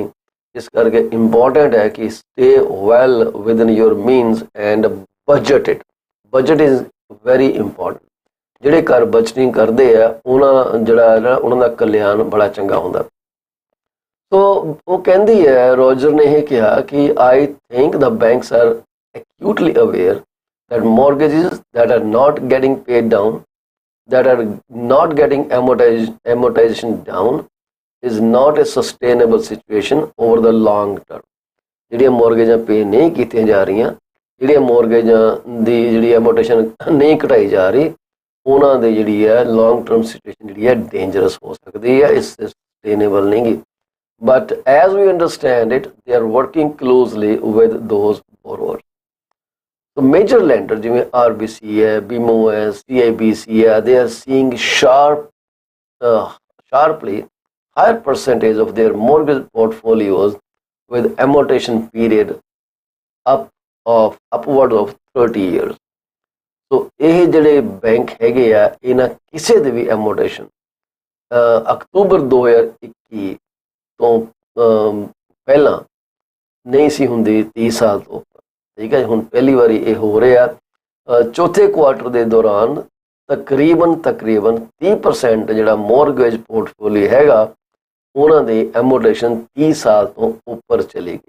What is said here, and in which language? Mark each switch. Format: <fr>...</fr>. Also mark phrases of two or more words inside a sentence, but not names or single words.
<pa>ਇਸ ਕਰਕੇ ਇੰਪੋਰਟੈਂਟ ਹੈ ਕਿ</pa> <en>stay well within your means and budget it. Budget is very important.</en> <pa>ਜਿਹੜੇ ਘਰ ਬਜਟਿੰਗ ਕਰਦੇ ਆ ਉਹਨਾਂ ਜਿਹੜਾ ਨਾ ਉਹਨਾਂ ਦਾ ਕਲਿਆਣ ਬੜਾ ਚੰਗਾ ਹੁੰਦਾ। ਸੋ ਉਹ ਕਹਿੰਦੀ ਹੈ, ਰੋਜਰ ਨੇ ਇਹ ਕਿਹਾ ਕਿ</pa> <en>I think the banks are acutely aware that mortgages that are not getting paid down, that are not getting amortization down is not a sustainable situation over the long term.</en> <pa>ਜਿਹੜੀਆਂ ਮੋਰਗੇਜਾਂ ਪੇ ਨਹੀਂ ਕੀਤੀਆਂ ਜਾ ਰਹੀਆਂ, ਜਿਹੜੀਆਂ ਮੋਰਗੇਜਾਂ ਦੀ ਜਿਹੜੀ ਐਮੋਰਟੇਸ਼ਨ ਨਹੀਂ ਘਟਾਈ ਜਾ ਰਹੀ, ਉਹਨਾਂ ਦੀ ਜਿਹੜੀ ਹੈ</pa> <en>long term situation</en> <pa>ਜਿਹੜੀ ਹੈ ਡੇਂਜਰਸ ਹੋ ਸਕਦੀ ਹੈ, ਇਸ ਸਸਟੇਨੇਬਲ ਨਹੀਂ ਗੀ।</pa> <en>But as we understand it, they are working closely with those borrowers. So major lenders,</en> <pa>ਜਿਵੇਂ RBC है, BMO है, CIBC है,</pa> <en>they are seeing sharply higher percentage of their mortgage portfolios with amortization period upward of 30 years.</en> <pa>So ਇਹ ਜਿਹੜੇ ਬੈਂਕ ਹੈਗੇ ਆ, ਇਹਨਾਂ ਕਿਸੇ ਦੇ ਵੀ amortization ਅਕਤੂਬਰ 2021 ਤੋਂ ਪਹਿਲਾਂ ਨਹੀਂ ਸੀ ਹੁੰਦੀ 30 ਸਾਲ ਤੋਂ ਉੱਪਰ, ਠੀਕ ਹੈ। ਹੁਣ ਪਹਿਲੀ ਵਾਰੀ ਇਹ ਹੋ ਰਿਹਾ। ਚੌਥੇ ਕੁਆਰਟਰ ਦੇ ਦੌਰਾਨ ਤਕਰੀਬਨ 30% ਜਿਹੜਾ</pa> <en>mortgage portfolio</en> <pa>ਹੈਗਾ, ਉਹਨਾਂ ਦੇ ਐਮੋਰਟੇਸ਼ਨ 30 ਸਾਲ ਤੋਂ ਉੱਪਰ ਚਲੀ ਗਈ।</pa>